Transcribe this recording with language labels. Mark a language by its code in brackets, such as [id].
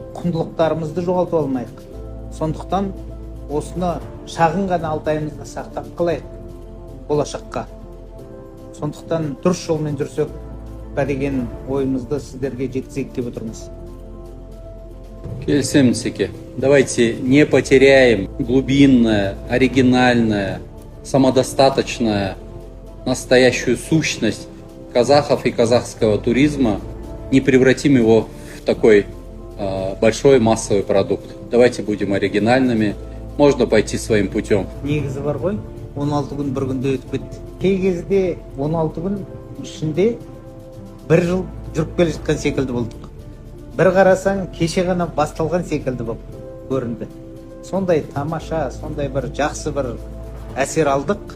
[kk] Құндылықтарымызды жоғалтып алмайық. Сондықтан осыны шағын ғана Алтайымызды сақтап қалайық болашаққа. Сондықтан дұрыс жолмен жүрсек деген ойымызды сіздерге жеткізейік деп отырмыз. Келісемін, Секе. [ru] Давайте не потеряем глубинное, оригинальное, самодостаточное, настоящую сущность казахов и казахского туризма, не превратим его в такой большой массовый продукт. Давайте будем оригинальными, можно пойти своим путем. [kk] Негізі бар ғой, 16 күн бір күнде өтіп кетті. Кей кезде 16 күн ішінде бір жыл жүріп келе жатқан секілді болдық. Бір қарасаң, кеше ғана басталған секілді болып көрінді. Сондай тамаша, сондай бір жақсы бір әсер алдық.